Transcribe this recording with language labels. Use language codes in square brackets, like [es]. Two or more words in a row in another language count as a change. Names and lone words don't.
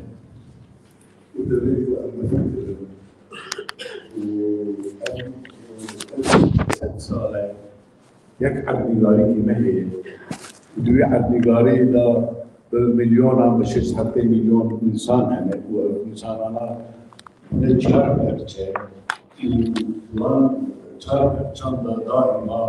[ku] û divê ku em bifikirin û sale yek erdnîgarî me heye û divê erdnîgariyê da [ar] بمليون مش حتى مليون انسان يعني وانسان انا نتشارك بشيء وشارك دائما